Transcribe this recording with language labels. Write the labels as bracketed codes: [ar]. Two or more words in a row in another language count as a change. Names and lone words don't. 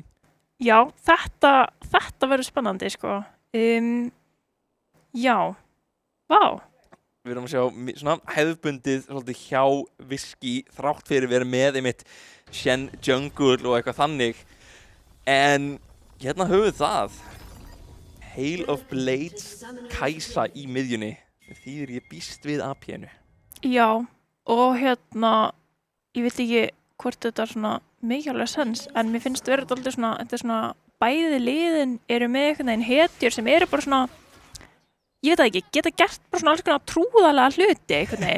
[is] Já, þetta verður spennandi sko. Já, vá. Við erum að sjá svona hefðbundið svolítið hjá Whiskey þrátt fyrir verið með einmitt Shen Jungle og eitthvað þannig. En hérna höfum við það. Hail of Blades Kæsa í miðjunni. Þýðir ég býst við AP-inu. Já, og hérna, ég veit ekki hvort þetta svona mikilvæg sens, en mér finnst verið alltaf svona, þetta svona bæði liðin eru með einhvern veginn hetjur sem eru bara svona, ég veit það ekki, geta gert bara svona alls konar trúðalega hluti einhvern veginn.